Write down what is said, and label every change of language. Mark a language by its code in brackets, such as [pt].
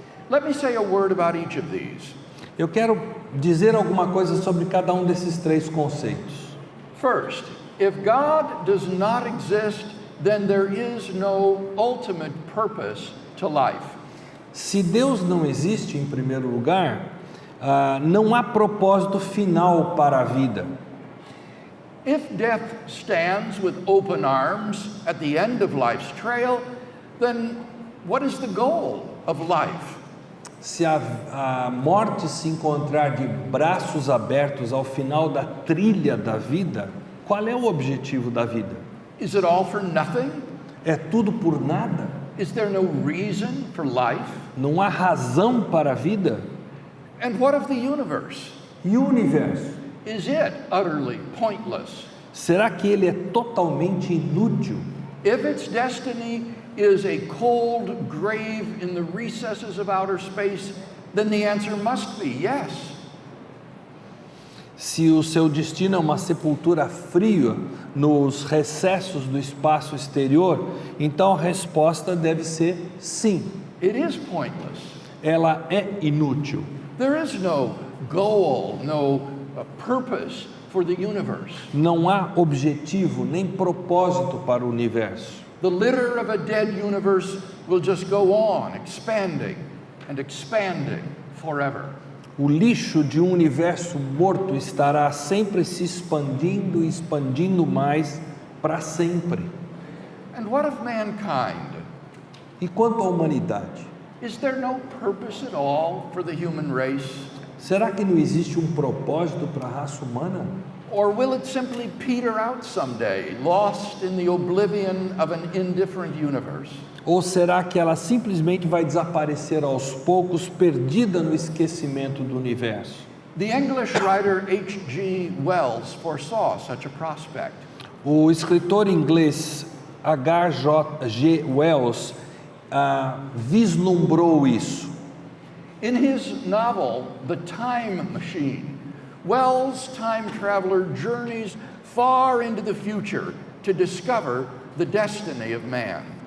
[en] Let me say a word about each of these. [pt] Eu quero dizer alguma coisa sobre cada um desses três conceitos. [en] First, if God does not exist, then there is no ultimate purpose to life. [pt] Se Deus não existe, em primeiro lugar, não há propósito final para a vida. [en] If death stands with open arms at the end of life's trail, then what is the goal of life? [pt] Se a morte se encontrar de braços abertos ao final da trilha da vida, qual é o objetivo da vida? [en] Is it all for nothing? [pt] É tudo por nada? [en] Is there no reason for life? [pt] Não há razão para a vida? [en] And what of the universe? [pt] E o universo? [en] Is it utterly pointless? [pt] Será que ele é totalmente inútil? [en] If its destiny is a cold grave in the recesses of outer space, then the answer must be yes. [pt] Se o seu destino é uma sepultura fria nos recessos do espaço exterior, então a resposta deve ser sim. [en] It is pointless. [pt] Ela é inútil. [en] There is no goal, no purpose for the universe. [pt] Não há objetivo nem propósito para o universo. [en] The litter of a dead universe will just go on expanding and expanding forever. [pt] O lixo de um universo morto estará sempre se expandindo e expandindo mais para sempre. [en] And what of mankind? [pt] E quanto à humanidade? [en] Is there no purpose at all for the human race? [pt] Será que não existe um propósito para a raça humana? [en] Or will it simply peter out someday, lost in the oblivion of an indifferent universe? [pt] Ou será que ela simplesmente vai desaparecer aos poucos, perdida no esquecimento do universo? [en] The English writer H.G. Wells foresaw such a prospect. [pt] O escritor inglês H.G. Wells vislumbrou isso. [en] In his novel, The Time Machine, Wells' time traveler journeys far into the future to discover the destiny of man.